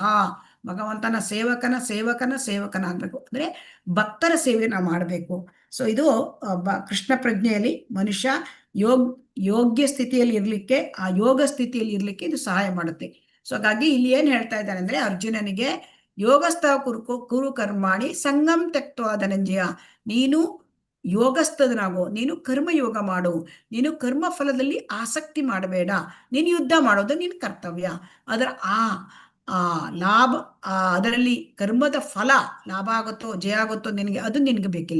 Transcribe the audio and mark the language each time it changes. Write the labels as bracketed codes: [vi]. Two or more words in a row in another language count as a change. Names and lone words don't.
[kn] ಭಗವಂತನ ಸೇವಕನಾಗ್ಬೇಕು ಅಂದ್ರೆ ಭಕ್ತರ ಸೇವೆನ ಮಾಡಬೇಕು. ಸೊ ಇದು ಕೃಷ್ಣ ಪ್ರಜ್ಞೆಯಲ್ಲಿ ಮನುಷ್ಯ ಯೋಗ್ಯ ಸ್ಥಿತಿಯಲ್ಲಿ ಇರ್ಲಿಕ್ಕೆ, ಆ ಯೋಗ ಸ್ಥಿತಿಯಲ್ಲಿ ಇರ್ಲಿಕ್ಕೆ ಇದು ಸಹಾಯ ಮಾಡುತ್ತೆ. ಸೊ ಹಾಗಾಗಿ ಇಲ್ಲಿ ಏನ್ ಹೇಳ್ತಾ ಇದ್ದಾರೆ ಅಂದ್ರೆ ಅರ್ಜುನನಿಗೆ [sa] ಯೋಗಸ್ಥ ಕುರು ಕರ್ಮಾಣಿ ಸಂಗಂ ತ್ಯಕ್ತ್ವಾ ಧನಂಜಯ. [kn] ನೀನು ಯೋಗಸ್ಥನಾಗೋ, ನೀನು ಕರ್ಮಯೋಗ ಮಾಡು, ನೀನು ಕರ್ಮ ಫಲದಲ್ಲಿ ಆಸಕ್ತಿ ಮಾಡಬೇಡ, ನೀನು ಯುದ್ಧ ಮಾಡೋದು ನಿನ್ನ ಕರ್ತವ್ಯ. ಅದರ ಲಾಭ, ಅದರಲ್ಲಿ ಕರ್ಮದ ಫಲ ಲಾಭ ಆಗುತ್ತೋ ಜಯ ಆಗುತ್ತೋ ಅದು ನಿನಗೆ ಬೇಕಿಲ್ಲ.